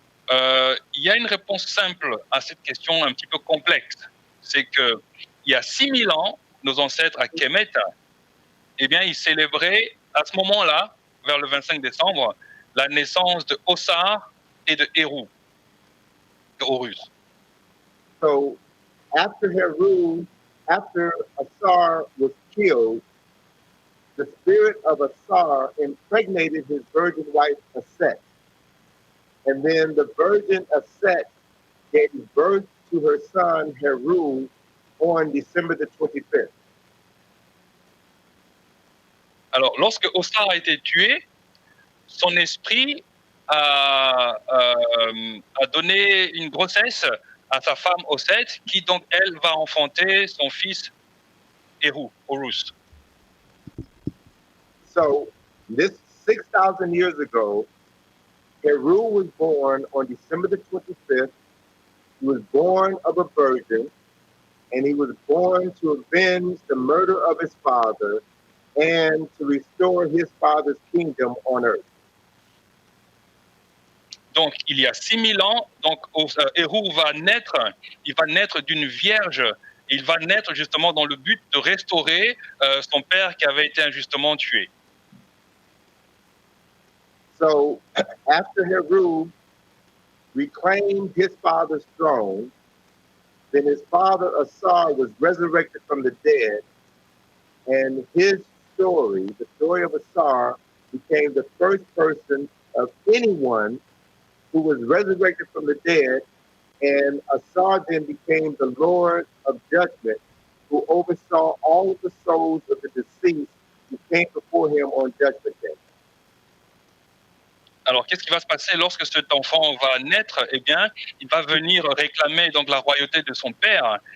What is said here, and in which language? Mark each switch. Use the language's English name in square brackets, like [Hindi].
[French] Il y a une réponse simple à cette question un petit peu complexe. C'est que il y a 6000 ans, nos ancêtres à Kemet, eh bien, ils célébraient à ce moment-là, vers le 25 décembre, la naissance de Osar et de Heru, de Horus. [English] So after Asar was killed, the spirit of Asar impregnated his virgin wife Aset. And then the virgin Aset gave birth to her son Heru on December the 25th. [French] Alors, lorsque Osar a été tué, son esprit a donné une grossesse à sa femme Oset, qui donc, elle, va enfanter son fils Horus. [English] So this 6,000 years ago, Heru was born on December the 25th. He was born of a virgin, and he was born to avenge the murder of his father. and to restore his father's kingdom on earth. [French] Donc, il y a 6000 ans, donc Hérou va naître, il va naître d'une vierge. Et il va naître justement dans le but de restaurer son père qui avait été injustement tué. [English] So, after Heru reclaimed his father's throne, then his father Asar was resurrected from the dead, and his story, the story of Asar, became the first person of anyone who was resurrected from the dead, and Asar then became the Lord of judgment, who oversaw all of the souls of the deceased who came before him on Judgment Day. [French] Alors, qu'est-ce qui va se passer lorsque cet enfant va naître? Eh bien, il va venir réclamer donc la royauté de son père.